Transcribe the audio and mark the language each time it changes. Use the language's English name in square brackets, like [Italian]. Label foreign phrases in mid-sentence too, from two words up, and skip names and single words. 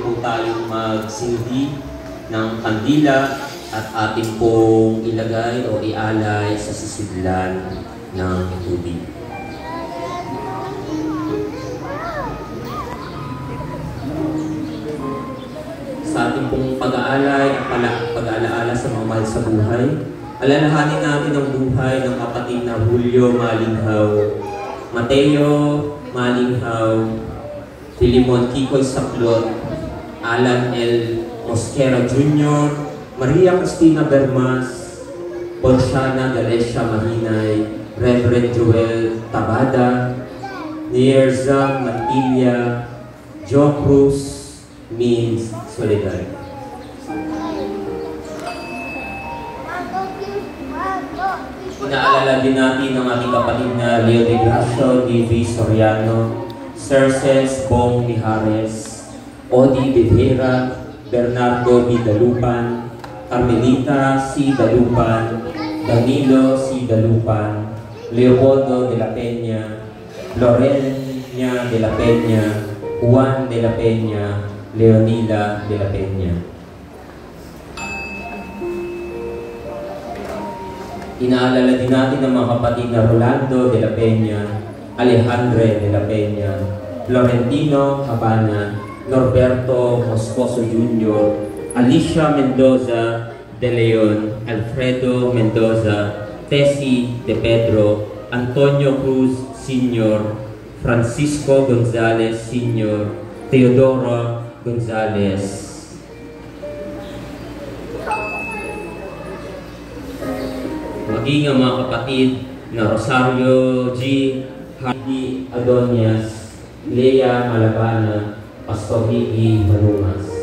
[Filipino] po tayong magsindi ng kandila at ating pong ilagay o ialay sa sisidlan ng tubig. Sa ating pong pag-aalay at pag-aalaala sa mga mahal sa buhay, alalahanin natin ang buhay ng kapatid na Julio Malinghaw, Mateo Malinghaw, Filimon Kikoy Saklot, Alan L. Mosquera Jr., Maria Cristina Bermas, Ponsiana Galecia Mahinay, Reverend Joel Tabada, Nierza Mantilla, Joe Cruz, means Soledad. Inaalala din natin ang ating kapatid na Leo de Gracio, D.V. Soriano, Cerces Bong Mijares, Odi Bedera, Bernardo B. Dalupan, Carmelita C. Dalupan, Danilo C. Dalupan, Leopoldo de la Peña, Lorena de la Peña, Juan de la Peña, Leonila de la Peña. Inaalala din natin ang mga kapatid na Rolando de la Peña, Alejandre de la Peña, Florentino Habana, Norberto Moscoso Jr., Alicia Mendoza de Leon, Alfredo Mendoza, Tessie de Pedro, Antonio Cruz Sr., Francisco Gonzalez Sr., Teodoro Gonzalez. Maging ang mga kapatid na Rosario G. Heidi Adonias, Lea Malabana, Pastor Higi Manumas.